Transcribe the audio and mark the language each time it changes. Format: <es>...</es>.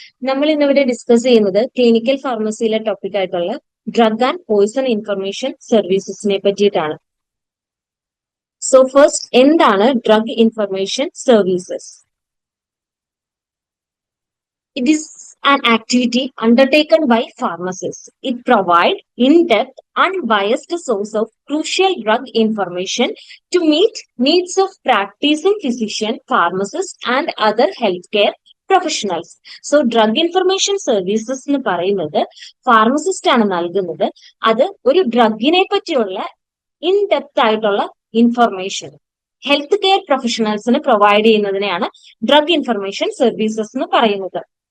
<ml>നമ്മൾ ഇന്നിവിടെ ഡിസ്കസ് ചെയ്യുന്നത് ക്ലിനിക്കൽ ഫാർമസിയിലെ ടോപ്പിക് ആയിട്ടുള്ള ഡ്രഗ് ആൻഡ് പോയിസൺ ഇൻഫർമേഷൻ സർവീസസിനെ പറ്റിയിട്ടാണ്. സോ ഫസ്റ്റ്, എന്താണ് drug information services?</ml> <en>It is an activity undertaken by pharmacists. It provides in-depth, unbiased source of crucial drug information to meet needs of practicing physician, pharmacists, and other healthcare professionals.</en> <ml>So drug information services എന്ന് പറയുന്നത് pharmacist ആണ് നൽകുന്നത്. അത് ഒരു ഡ്രഗിനെ പറ്റിയുള്ള in depth ആയിട്ടുള്ള information health care പ്രൊഫഷണൽസിന് provide ചെയ്യുന്നതിനെയാണ് drug information services എന്ന് പറയുന്നത്.</ml>